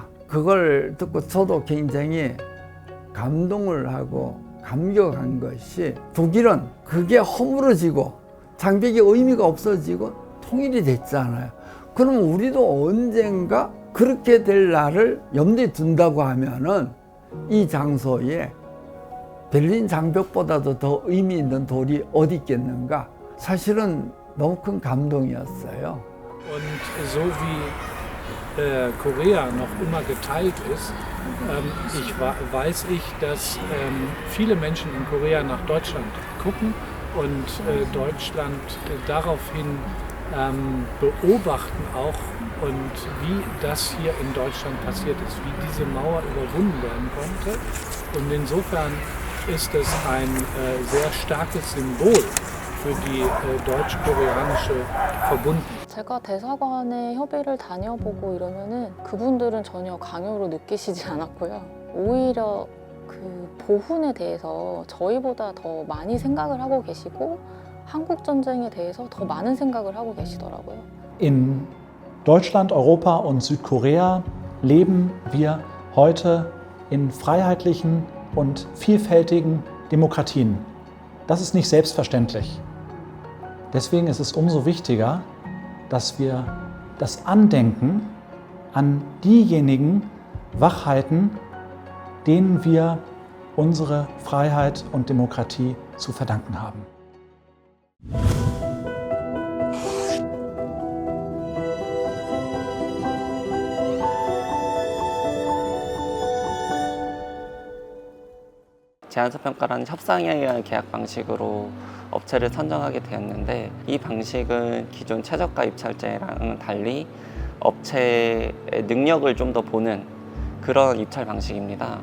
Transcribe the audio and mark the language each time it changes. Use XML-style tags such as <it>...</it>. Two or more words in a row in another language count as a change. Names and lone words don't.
<ko>그걸 듣고 저도 굉장히 감동을 하고 감격한 것이, 독일은 그게 허물어지고 장벽이 의미가 없어지고 통일이 됐잖아요. 그럼 우리도 언젠가 그렇게 될 날을 염두에 둔다고 하면은 이 장소에 베를린 장벽보다도 더 의미 있는 돌이 어디 있겠는가? 사실은 너무 큰 감동이었어요.</ko> <de>Und so wie Korea noch immer geteilt ist, weiß ich, dass viele Menschen in Korea nach Deutschland gucken und Deutschland daraufhin beobachten auch, und wie das hier in Deutschland passiert ist, wie diese Mauer überwunden werden konnte. Und insofern ist es ein sehr starkes Symbol für die deutsch-koreanische Verbundenheit.</de> <ko>제가 대사관에 협의를 다녀보고 이러면은 그분들은 전혀 강요로 느끼시지 않았고요. 오히려 그 보훈에 대해서 저희보다 더 많이 생각을 하고 계시고 한국 전쟁에 대해서 더 많은 생각을 하고 계시더라고요.</ko> <de>In Deutschland, Europa und Südkorea leben wir heute in freiheitlichen und vielfältigen Demokratien. Das ist nicht selbstverständlich. Deswegen ist es umso wichtiger, dass wir das Andenken an diejenigen wachhalten, denen wir unsere Freiheit und Demokratie zu verdanken haben.</de> <ko>제안서 평가라는 협상에 의한 계약 방식으로 업체를 선정하게 되었는데, 이 방식은 기존 최저가 입찰제랑은 달리 업체의 능력을 좀 더 보는 그런 입찰 방식입니다.</ko>